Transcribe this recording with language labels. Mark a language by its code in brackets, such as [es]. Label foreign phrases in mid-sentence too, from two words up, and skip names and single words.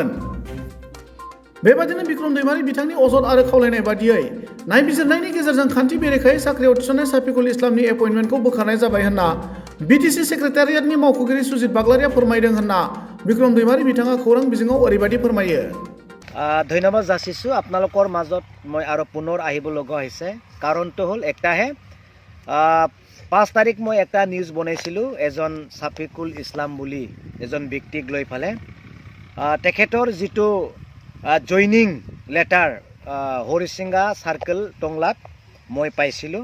[brx] बेबादिनो बिक्रम दैमारि बिथांनि अजद आरो खावलायनाय बादियै नायबिजिरनायनि गेजेरजों खान्थि बेरेखायै साख्रियाव थिसननाय साफिकुल इस्लामनि एपइन्टमेन्टखौ बोखारनाय जाबाय होनना बिटिसि सेक्रेटारियेटनि मावख'गिरि सुजित बाग्लारिया फोरमायदों होनना बिक्रम दैमारि बिथाङा खौरां बिजोङाव ओरैबायदि फोरमायो। [as] ধন্যবাদ যাচিছোঁ আপোনালোকৰ মাজত মই আৰু পুনৰ আহিব লগা হৈছে। কাৰণটো হ'ল একটাহে 5 তাৰিখ মই এটা নিউজ বনাইছিলোঁ এজন সাফিকুল ইছলাম বুলি এজন ব্যক্তিক লৈ ফালে তেখেতৰ যিটো [en] joining letter [as] হৰিচিঙ্গা সাৰ্কেল টংলাত মই পাইছিলোঁ।